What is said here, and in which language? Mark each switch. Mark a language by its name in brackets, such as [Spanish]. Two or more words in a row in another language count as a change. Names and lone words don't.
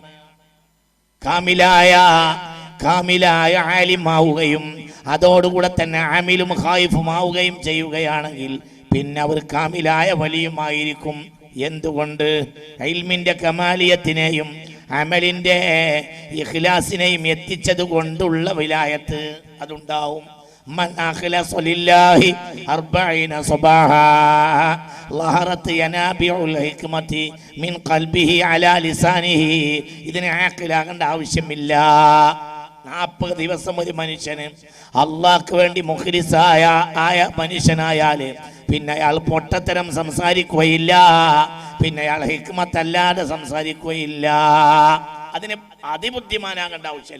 [Malayalam] കാമിലായ ആലിമാവുകയും അതോടുകൂടെ തന്നെ ആമിലും ഖായിഫുമാവുകയും ചെയ്യുകയാണെങ്കിൽ പിന്നെ അവർ കാമിലായ വലിയുമായിരിക്കും. എന്തുകൊണ്ട്? ഇൽമിന്റെ കമാലിയത്തിനെയും അമലിന്റെ ഇഖ്ലാസിനെയും എത്തിച്ചത് കൊണ്ടുള്ള വിലായത്ത് അതുണ്ടാവും. [Arabic] من أخلص لله 40 صباحا ظهرت ينابيع الحكمة من قلبه على لسانه. [Malayalam] ഇതിനെ ആഖിലാകേണ്ട ആവശ്യമില്ല. 40 ദിവസം ഒരു മനുഷ്യന് അള്ളാഹ്ക്ക് വേണ്ടി മുഖ്ലിസായ മനുഷ്യനായാല് പിന്നെ അയാൾ പൊട്ടത്തരം സംസാരിക്കുകയില്ല. പിന്നെ അയാൾ ഹിക്മത്തല്ലാതെ സംസാരിക്കുകയില്ല. അതിന് അതിബുദ്ധിമാനാകേണ്ട ആവശ്യമില്ല.